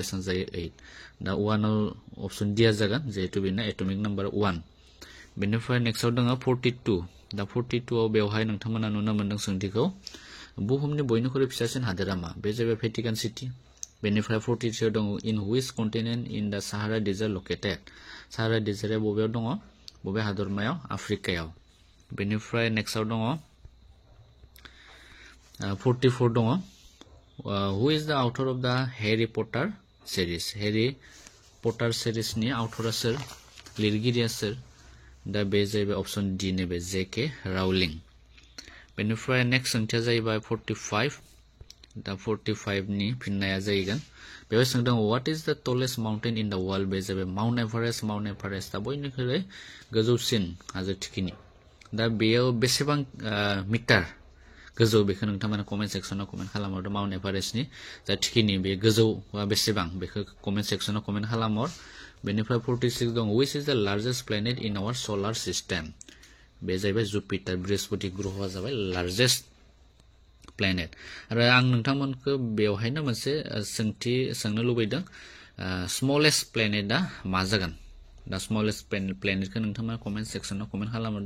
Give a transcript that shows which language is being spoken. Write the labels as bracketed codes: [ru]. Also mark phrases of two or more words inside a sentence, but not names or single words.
[brx] बेसां जायो 8 दा 1 आव [en] option D [brx] आ जागोन जेहेतु बेना [en] atomic number [brx] 1 बेनिफ्राय नेक्स्टआव दङ 42 दा 42 आव बेवहाय नोंथांमोना नुनो मोनदों सोंथिखौ बुहुमनि बयनिख्रुइ फिसासिन हादोरा मा बे जाबाय भेटिकान सिटी बेनिफ्राय 43 दङ [en] in which continent in the Sahara Desert located [brx] साहारा डेजर्टआ बबेयाव दङ बबे हादरमायाव आफ्रिकायाव बेनिफ्राय नेक्स्टआव दङ 44 दङ [en] who is the author of the Harry Potter series [brx] नि ऑथरा सोर लिरगिरिया सोर दा बे जाहैबाय [en] option D [brx] नैबे जेके राउलिंग बेनिफ्राय नेक्स्ट सोंथिया जाहैबाय 45 दा 45 नि फिननाया जाहैगोन बेवहाय सोंदों [en] what is the tallest mountain in the world [brx] बे जाहैबाय माउन्ट एभारेस्ट दा बयनिख्रुइ गोजौसिन हाजो थिखिनि दा बेयाव बेसेबां मिटार गोजौ बेखौ नोंथांमोना [en] comment section comment [brx] खालामहर माउन्ट एभारेस्टनि जा थिखिनि बे गोजौआ बेसेबां बेखौ [en] comment section comment [brx] खालामहर बेनिफ्राय 46 दं [en] which is the largest planet in our solar system [brx] बे जाहैबाय जुपिटार बृहस्पति ग्रहआ जाबाय [en] largest planet [brx] आरो आं नोंथांमोनखौ बेवहायनो मोनसे सोंथि सोंनो लुबैदों [en] smallest planet [brx] मा जागोन दा [en] smallest planet [brx] नोंथांमोना [en] comment section comment [brx] खालामहरदो